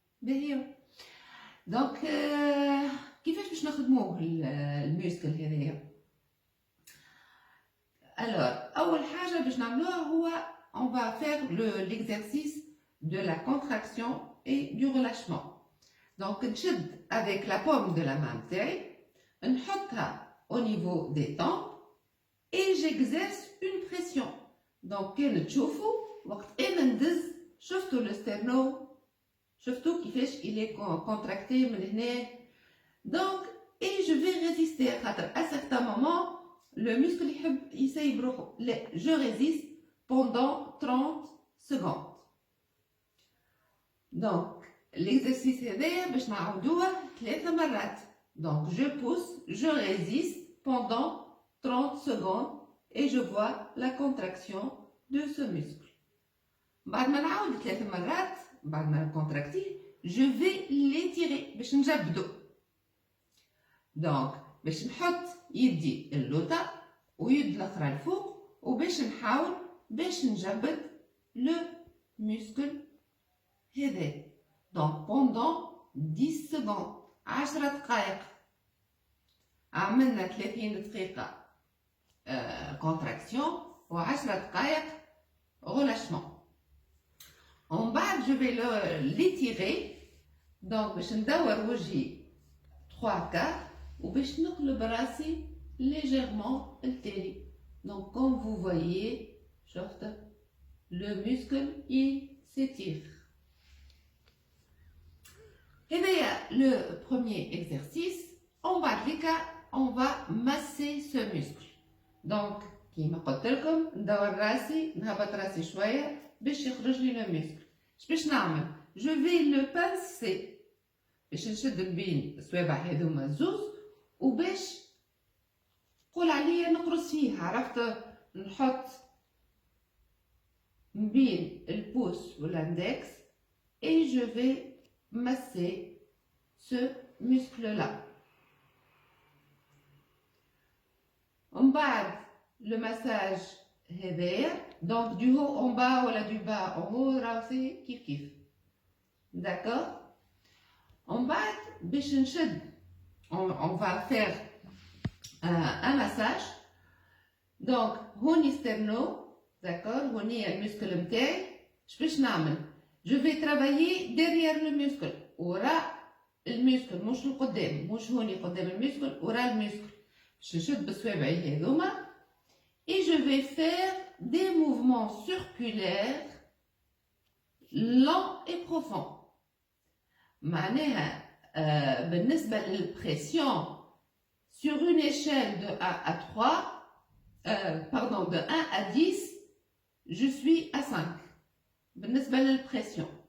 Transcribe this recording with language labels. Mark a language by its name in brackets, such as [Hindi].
[Arabic] باهي دونك كيفاش باش نخدموه الميسكل هذايا؟ Alors, أول حاجة باش نعملوها هو [French] on va faire l'exercice de la contraction et du relâchement. Donc نشد avec la paume de la main [Arabic] نتاعي, نحطها [French] au niveau des tempes et j'exerce une pression. [Arabic] Donc كان تشوفوا وقت أنا ندز شفتوا الستيرنو, شفتوا كيفاش [French] il est contracté [Arabic] من هنا. [French] Donc et je vais résister خاطر à certains moments le muscle [Arabic] يحب يسيب روحه. لا, [French] je résiste pendant secondes. [Arabic] Donc, l'exercice هذايا باش نعاودوه 3 مرات. [French] Donc, je pousse, je résiste pendant 30 secondes et je vois la contraction de ce muscle. [Arabic] بعد ما نعاود 3 مرات بعد ما نكونتراكتيه [French] je vais l'étirer [Arabic] باش نجبدو. Donc, باش نحط يدي اللوطة ويد الاخرى الفوق وباش نحاول باش نجبد le muscle هذا. [French] Donc, pendant 10 secondes [Arabic] 10 دقائق عملنا 30 دقيقة contraction و 10 دقائق relâchement. [French] En bas, je vais l'étirer. [Arabic] Donc, باش ندور وجهي [French] 3 quarts [Arabic] وباش نقلب راسي légèrement التالي. [French] Donc, comme vous voyez, le muscle il s'étire. Et bien, le premier exercice, on va masser ce muscle. [Arabic] Donc, كيما قلت لكم ندور راسي نهبط راسي شوية باش يخرج لي لو مسكل. باش نعمل؟ جو في لو بانسي باش نشد بين الصوابع هذوما الزوز وباش قول عليا نقرص فيه. عرفت؟ نحط بين البوس والاندكس [French] et je vais masser ce muscle là. [Arabic] من بعد [French] le massage هذايا donc du haut en bas ou du bas en haut راسي كيف كيف. D'accord? En bas [Arabic] باش نشد [French] on va faire un massage. [Arabic] Donc هوني سترنو. D'accord? هوني المسكل نتاعي. باش نعمل؟ [French] je vais travailler derrière le muscle [Arabic] وراء المسكل مش القدام. مش هوني قدام المسكل وراء المسكل. باش نشد بصوابعي هذوما [French] et je vais faire des mouvements circulaires lents et profonds. [Arabic] معناها بالنسبة للpression [French] sur une échelle de 1 à 3 pardon de 1 à 10 je suis à 5 بالنسبة للpression.